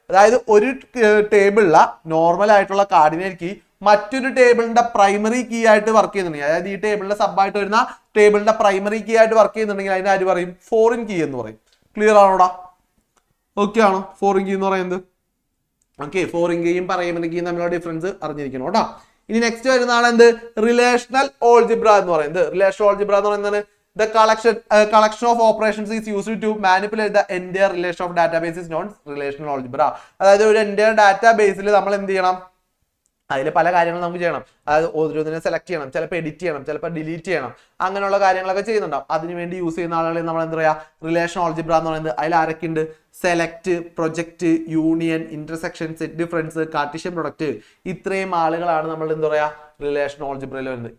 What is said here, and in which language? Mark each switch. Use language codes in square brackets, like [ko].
[ml] അതായത് ഒരു ടേബിളില നോർമൽ ആയിട്ടുള്ള കാർഡിനേറ്റ് കീ മറ്റൊരു ടേബിളിന്റെ പ്രൈമറി കീ ആയിട്ട് വർക്ക് ചെയ്യുന്നുണ്ടെങ്കിൽ, അതായത് ഈ ടേബിളിന്റെ സബായിട്ട് വരുന്ന ടേബിളിന്റെ പ്രൈമറി കീ ആയിട്ട് വർക്ക് ചെയ്യുന്നുണ്ടെങ്കിൽ അതിന് ആര് പറയും ഫോറിൻ കീ എന്ന് പറയും. ക്ലിയർ ആണോടാ? ഓക്കെ ആണോ? ഫോറിൻ കീ എന്ന് പറയുന്നത്. ഓക്കെ, ഫോറിൻ കീയും പ്രൈമറി കീയും തമ്മിലുള്ള ഡിഫറൻസ് അറിഞ്ഞിരിക്കണം കേട്ടോ. ഇനി നെക്സ്റ്റ് വരുന്നതാണ് എന്ത് റിലേഷണൽ ഓൾജിബ്ര എന്ന് പറയുന്നത്. റിലേഷണൽ ഓൾജിബ്ര എന്ന് പറയുന്നത് [en] the collection of operations is used to manipulate the entire relation of database is known as relational algebra. [ml] അതായത് ഒരു entire ഡാറ്റാബേസിൽ നമ്മൾ എന്ത് ചെയ്യണം, അതിൽ പല കാര്യങ്ങളും നമുക്ക് ചെയ്യണം. അതായത് ഓരോന്നിനെ സെലക്ട് ചെയ്യണം, ചിലപ്പോൾ എഡിറ്റ് ചെയ്യണം, ചിലപ്പോൾ ഡിലീറ്റ് ചെയ്യണം, അങ്ങനെയുള്ള കാര്യങ്ങളൊക്കെ ചെയ്യുന്നുണ്ടാവും. അതിനുവേണ്ടി യൂസ് ചെയ്യുന്ന ആളുകളെ നമ്മൾ എന്താ പറയുക റിലേഷൻ ഓൾജിബ്ര എന്ന് പറയുന്നത്. അതിൽ ആരൊക്കെ ഉണ്ട്? Select, project, union, intersection, set difference, Cartesian product, ഇത്രയും ആളുകളാണ് നമ്മൾ എന്താ പറയുക റിലേഷൻ ഓൾജിബ്രയിൽ വരുന്നത്.